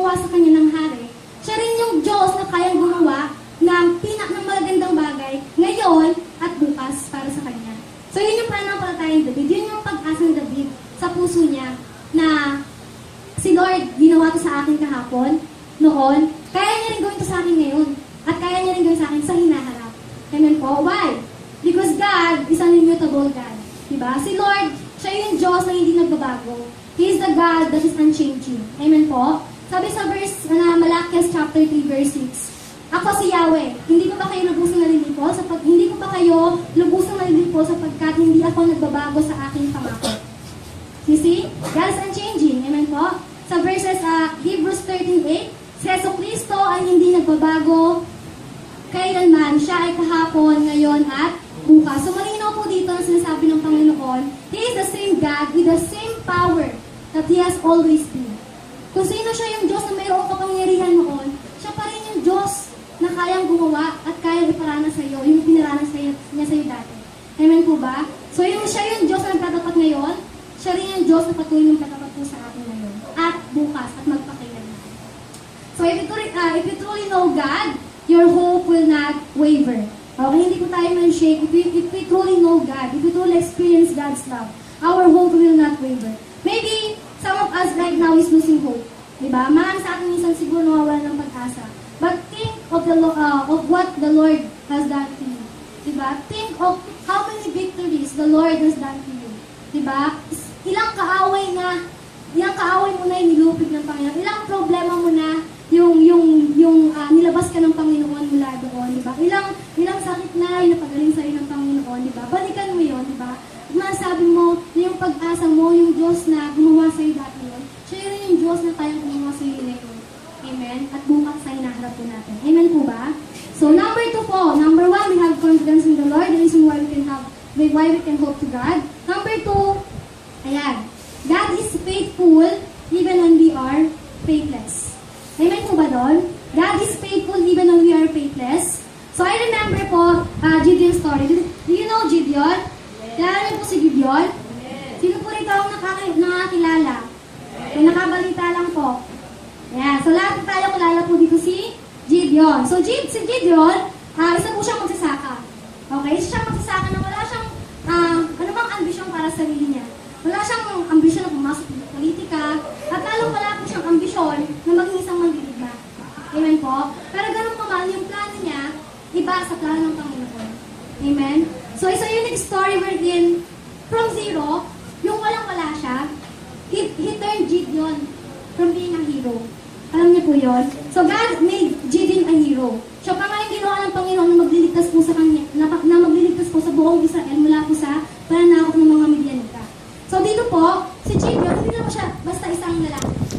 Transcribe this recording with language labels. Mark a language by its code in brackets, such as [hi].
[tl] gumawa sa kanya ng hari, siya rin yung Diyos na kayang gumawa ng magagandang bagay ngayon at bukas para sa kanya. So yun yung pananampalataya ni David, yun yung pag-asa ng David sa puso niya na si Lord, ginawa to sa akin kahapon, noon, kaya niya rin gawin to sa akin ngayon. At kaya niya rin gawin sa akin sa hinaharap. Amen po? Why? [en] Because God is an immutable God. [tl] Diba? Si Lord, siya yung Diyos na hindi nagbabago. [en] He is the God that is unchanging. [tl] Amen po? Sabi sa verse na Malachias chapter 3 verse 6, ako si Yahweh, hindi ko ba kayo lubusang nalilipo? Hindi ko ba kayo lubusang nalilipo sapagkat hindi ako nagbabago sa aking pangako. [en] You see? God is unchanging. [tl] Amen po? Sa verses Hebrews 13:8, si Yesu Cristo ay hindi nagbabago kailanman. Siya ay kahapon, ngayon, at bukas. So malinaw po dito na sinasabi ng Panginoon, [en] He is the same God with the same power that He has always been. [tl] Kung sino siya yung Diyos na mayroong kapangyarihan noon, siya pa rin yung Diyos na kayang gumawa at kayang iparana sa iyo, yung pinaranas niya sa iyo dati. Amen po ba? So siya yung Diyos na nagtatapat ngayon, siya rin yung Diyos na patuloy yung tatapat po sa atin ngayon. At bukas, at magpakailanman. [en] So if you truly know God, your hope will not waver. Okay, [tl] hindi po tayo man-shake. [en] If we truly know God, if we truly experience God's love, our hope will not waver. Maybe some of us right now is losing hope. [tl] Diba? Marami sa atin minsan siguro nawawala ng pag-asa. [en] But think of what the Lord has done to you. Diba? Think of how many victories the Lord has done to you. [tl] Diba? Ilang kaaway mo na inilupig ng Panginoon. Ilang problema mo na yung nilabas ka ng Panginoon mula doon, di ba? Ilang sakit na yung napagaling sa'yo ng Panginoon, di ba? Balikan mo yun, di ba? At masabi mo na yung pag-asa mo, yung Diyos na gumawa sa'yo dati yun, siya rin yung Diyos na kayang gumawa sa'yo ngayon. Amen? At bukas sa hinaharap po natin. Amen po ba? So, number 2 po. [en] Number 1, we have confidence in the Lord. The reason why we can hope to God. Number 2, ayan. God is faithful even when we are faithless. [tl] Amen po ba doon? [en] God is faithful even when we are faithless. So I remember po Gideon's story. Do you know Gideon? [tl] Kilala niyo po si Gideon? Sino po rito ang nakakilala? Kung nakabalita lang po. Ayan. So lahat tayo kilala po dito si Gideon. So si Gideon, isa po siyang magsasaka. Okay? Isa siyang magsasaka na wala siyang ano bang ambisyon para sa sarili niya. Wala siyang ambisyon na pumasok sa politika, at lalong wala po siyang ambisyon na maging isang mandirigma. Amen po? Pero ganun pa man, yung plano niya, iba sa plano ng Panginoon. Amen? [en] So, it's a unique story wherein, from zero, [tl] yung walang-wala siya, [en] he turned Gideon from being a hero. [tl] Alam niyo po yun? [en] So, God made Gideon a hero. [tl] Siya pa nga yung ginawa ng Panginoon na magliligtas po sa kanya, na magliligtas po sa buong Israel mula po sa pananakop ng mga Midianita. So dito po, si Gideon, hindi naman siya basta isang lalaki.